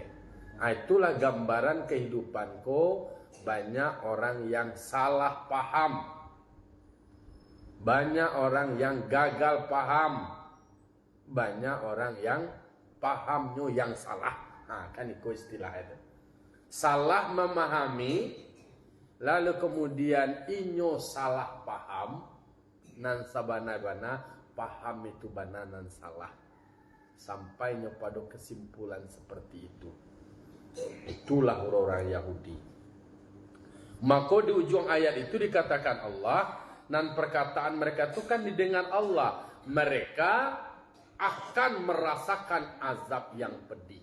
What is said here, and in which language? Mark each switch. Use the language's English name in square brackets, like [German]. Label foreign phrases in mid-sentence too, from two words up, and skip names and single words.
[Indonesian] Itulah gambaran kehidupanku. Banyak orang yang salah paham, banyak orang yang gagal paham, banyak orang yang pahamnya yang salah. Kan itu istilah itu. Salah memahami, lalu kemudian [Minangkabau] inyo salah paham, nan sabana-bana paham itu bana nan salah. [Indonesian] Sampainya pada kesimpulan seperti itu. Itulah orang-orang Yahudi. Maka di ujung ayat itu dikatakan Allah, dan perkataan mereka itu kan didengar Allah. Mereka akan merasakan azab yang pedih.